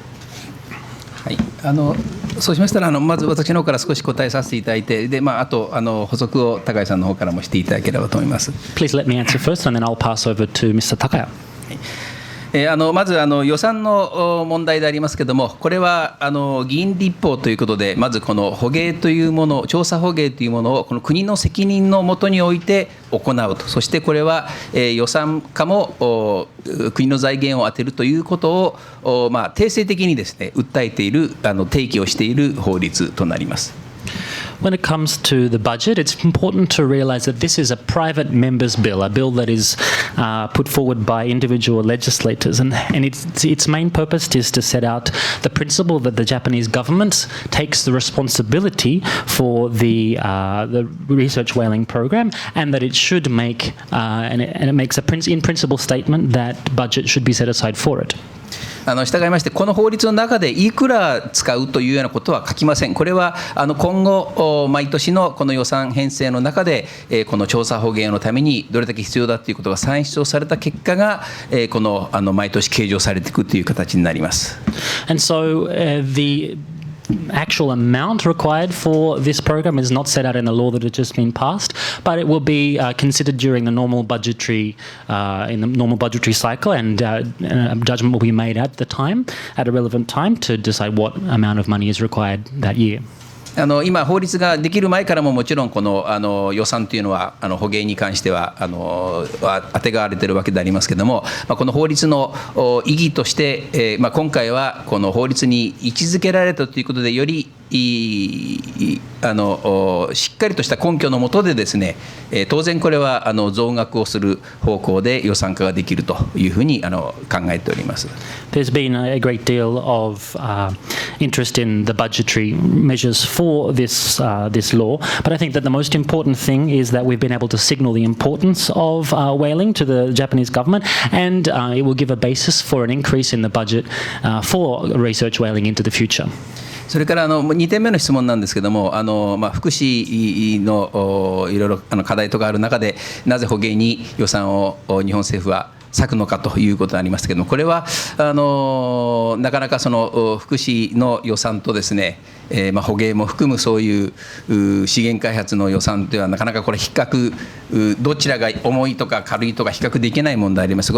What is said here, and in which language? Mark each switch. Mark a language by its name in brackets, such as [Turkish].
[Japanese] はい、そうしましたらまず私の方から少し答えさせていただいて、で、あと補足を高井さんの方からもしていただければと思います。 [English] Please let me answer first, and then I'll pass over to Mr. Takaya. [Japanese] まず予算の問題でありますけれども、これは議員立法ということで、まずこの捕鯨というもの、調査捕鯨というものをこの国の責任のもとにおいて行うと、そしてこれは予算化も国の財源を充てるということを定性的にですね訴えている、提起をしている法律となります。 [English] When it comes to the budget, it's important to realize that this is a private member's bill, a bill that is put forward by individual legislators, and its main purpose is to set out the principle that the Japanese government takes the responsibility for the research whaling program, and that it should make and it makes in principle statement that budget should be set aside for it. [Japanese] 従いまして、この法律の中でいくら使うというようなことは書きません。これは今後毎年のこの予算編成の中でこの調査捕鯨のためにどれだけ必要だということが算出をされた結果がこの毎年計上されていくという形になります。 [English] And so, the actual amount required for this program is not set out in the law that has just been passed, but it will be considered during the normal budgetary cycle, and a judgment will be made at a relevant time to decide what amount of money is required that year. [Japanese] 今、法律ができる前からももちろんこの予算というのは捕鯨に関しては当てがわれているわけでありますけれども、この法律の意義として、今回はこの法律に位置づけられたということで、よりしっかりとした根拠のもとでですね、当然これは増額をする方向で予算化ができるというふうに考えております。 [English] There's been a great deal of interest in the budgetary measures for this law, but I think that the most important thing is that we've been able to signal the importance of whaling to the Japanese government, and it will give a basis for an increase in the budget for research whaling into the future. [Japanese] それから2点目の質問なんですけども、福祉のいろいろ課題とかある中で、なぜ捕鯨に予算を日本政府は割くのかということになりますけれども、これはなかなかその福祉の予算とですね、捕鯨も含むそういう資源開発の予算ではなかなかこれ比較、どちらが重いとか軽いとか比較できない問題であります。